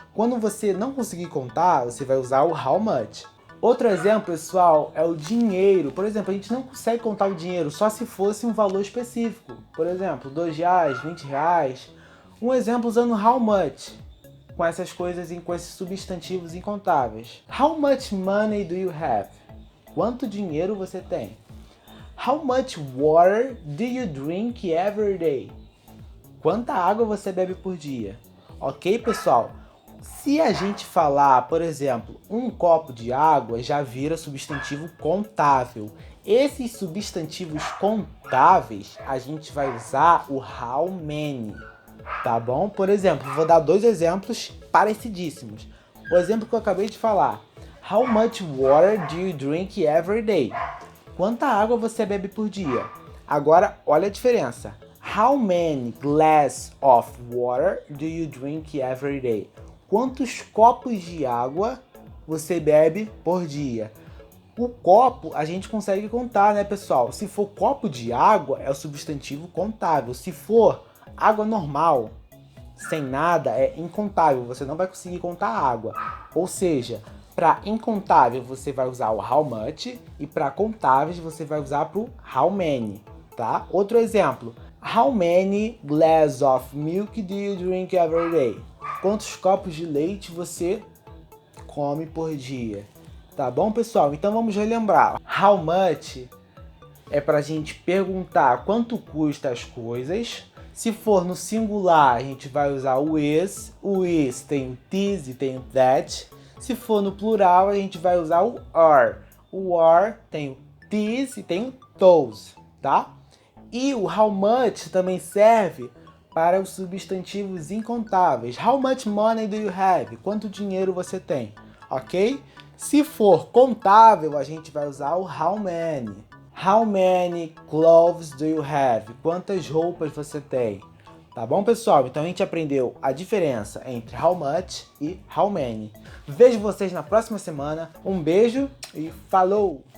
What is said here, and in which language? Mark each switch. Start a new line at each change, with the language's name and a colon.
Portuguese: Quando você não conseguir contar, você vai usar o how much. Outro exemplo, pessoal, é o dinheiro. Por exemplo, a gente não consegue contar o dinheiro só se fosse um valor específico. Por exemplo, R$2, R$20. Um exemplo usando how much, com essas coisas, com esses substantivos incontáveis.
English: How much money do you have?
Portuguese: Quanto dinheiro você tem?
English: How much water do you drink every day?
Portuguese: Quanta água você bebe por dia? Ok, pessoal? Se a gente falar, por exemplo, um copo de água, já vira substantivo contável. Esses substantivos contáveis, a gente vai usar o how many, tá bom? Por exemplo, vou dar 2 exemplos parecidíssimos. O exemplo que eu acabei de falar.
English: How much water do you drink every day?
Portuguese: Quanta água você bebe por dia? Agora, olha a diferença.
English: How many glasses of water do you drink every day?
Portuguese: Quantos copos de água você bebe por dia? O copo a gente consegue contar, né, pessoal? Se for copo de água, é o substantivo contável. Se for água normal, sem nada, é incontável. Você não vai conseguir contar a água. Ou seja, para incontável você vai usar o how much e para contáveis você vai usar para o how many, tá? Outro exemplo.
English: How many glasses of milk do you drink every day?
Portuguese: Quantos copos de leite você come por dia? Tá bom, pessoal? Então vamos relembrar. How much é para a gente perguntar quanto custa as coisas. Se for no singular, a gente vai usar o is tem o this e tem o that. Se for no plural, a gente vai usar o are. O are tem o this e tem o those, tá? E o how much também serve para os substantivos incontáveis.
English: How much money do you have?
Portuguese: Quanto dinheiro você tem, ok? Se for contável, a gente vai usar o how many.
English: How many clothes do you have?
Portuguese: Quantas roupas você tem? Tá bom, pessoal? Então a gente aprendeu a diferença entre how much e how many. Vejo vocês na próxima semana. Um beijo e falou!